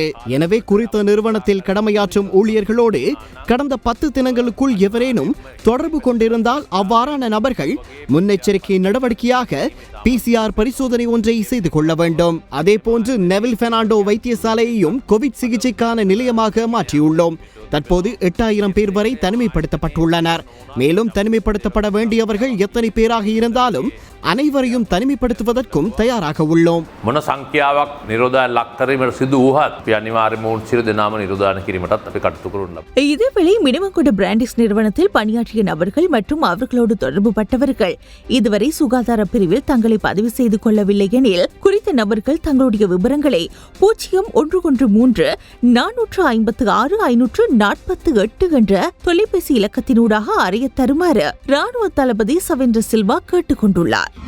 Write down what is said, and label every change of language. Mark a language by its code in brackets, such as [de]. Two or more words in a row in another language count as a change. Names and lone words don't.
[ta] எனவே குறித்த நிறுவனத்தில் கடமையாற்றும் ஊழியர்களோடு கடந்த 10 தினங்களுக்குள் எவரேனும் தொடர்பு கொண்டிருந்தால் அவ்வாறான நபர்கள் முன்னெச்சரிக்கை நடவடிக்கையாக PCR பரிசோதனை ஒன்றை செய்து கொள்ள வேண்டும். அதேபோன்று நெவில் பெர்னாண்டோ வைத்தியசாலையையும் கோவிட் சிகிச்சைக்கான நிலையமாக மாற்றியுள்ளோம். தற்போது 8000 பேர் வரை தனிமைப்படுத்தப்பட்டுள்ளனர். மேலும் தனிமைப்படுத்தப்பட வேண்டியவர்கள் எத்தனை பேராக இருந்தாலும் அனைவரையும் தனிமைப்படுத்துவதற்கும் தயாராக உள்ளோம். [si] මොන සංඛ්‍යාවක් නිරෝධය ලක් කිරීමට සිදු වුවත් අපි අනිවාර්යයෙන්ම උන් සියලු දෙනාම නිරෝධායන කිරීමටත් අපි කටයුතු කරනවා. [ta] இதேவேளை மினிமங்கொட பிராண்டிக்ஸ் நிறுவனத்தில் பணியாற்றிய நபர்கள் மற்றும் அவர்களோடு தொடர்புபட்டவர்கள் இதுவரை சுகாதார பிரிவில் தங்களை பதிவு செய்து கொள்ளவில்லை எனில் குறித்த நபர்கள் தங்களுடைய விவரங்களை 0113 456 548 என்ற தொலைபேசி இலக்கத்தினூடாக அறிய தருமாறு ராணுவ தளபதி சவேந்திர சில்வா கேட்டுக் கொண்டுள்ளார்.